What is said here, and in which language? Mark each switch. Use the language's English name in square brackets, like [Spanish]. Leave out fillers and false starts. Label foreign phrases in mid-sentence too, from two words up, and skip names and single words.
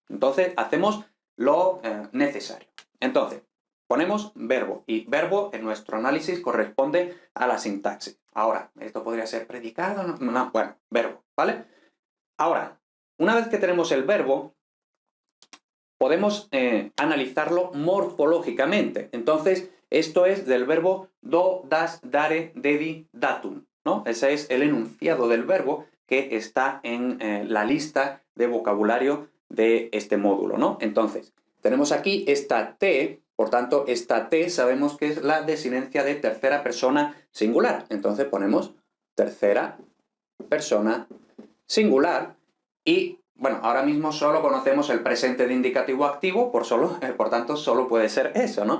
[Spanish] Entonces, hacemos lo necesario. Entonces, ponemos verbo, y verbo en nuestro análisis corresponde a la sintaxis. Ahora, ¿esto podría ser predicado? No, bueno, verbo, ¿vale? Ahora, una vez que tenemos el verbo, podemos analizarlo morfológicamente. Entonces, esto es del verbo [Latin] do, das, dare, dedi, datum, [Spanish] ¿no? Ese es el enunciado del verbo que está en la lista de vocabulario de este módulo, ¿no? Entonces, tenemos aquí esta T, por tanto, esta T sabemos que es la desinencia de tercera persona singular. Entonces ponemos tercera persona singular y, bueno, ahora mismo solo conocemos el presente de indicativo activo, por tanto, solo puede ser eso, ¿no?